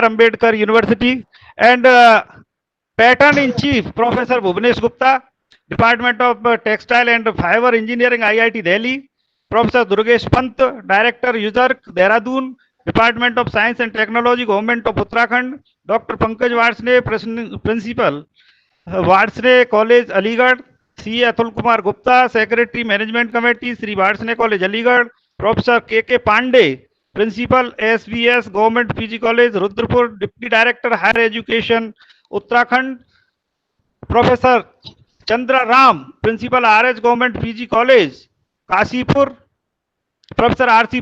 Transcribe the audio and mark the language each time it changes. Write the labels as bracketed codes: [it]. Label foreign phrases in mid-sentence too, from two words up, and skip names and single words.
[en] Ambedkar University, and Pattern in Chief, Professor Bhuvnesh Gupta, Department of Textile and Fiber Engineering, IIT Delhi, Professor Durgesh Pant, Director, USARC, Dehradun, Department of Science and Technology, Government of Uttarakhand, Dr. Pankaj Varsne, Principal, Varsne College, Aligarh, C. Atul Kumar Gupta, Secretary, Management Committee, Sri Varsne College, Aligarh, Professor K.K. Pandey, Principal, SVS, Government PG College, Rudrapur, Deputy Director, Higher Education, Uttarakhand, Professor Chandra Ram, Principal, RH Government PG College, Kasipur, Professor R.C.